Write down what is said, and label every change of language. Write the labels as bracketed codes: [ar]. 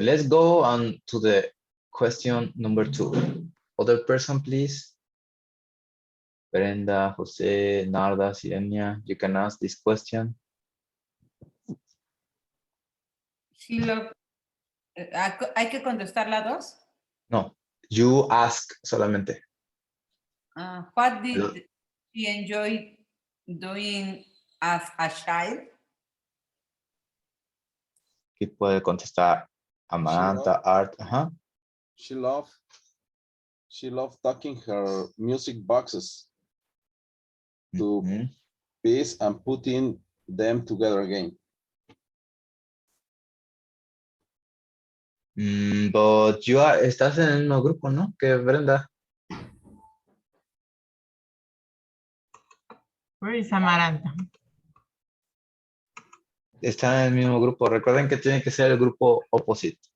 [en] Let's go on to the question number 2. Other person, please. Brenda, Jose, Narda, Sirenia, you can ask this question. She loved, [es] ¿hay que contestar la 2? [en] No, you ask [es] solamente. [en] What did she enjoy doing as a child? [es] ¿Qué puede contestar? Amanda, Art, ajá. [en] She loved tucking her music boxes to Mhm. piece and putting them together again. But you [es] estás en el mismo grupo, ¿no? Que Brenda. [en] Where is Amaranta? [es] Están en el mismo grupo. Recuerden que tiene que ser el grupo [en] opposite.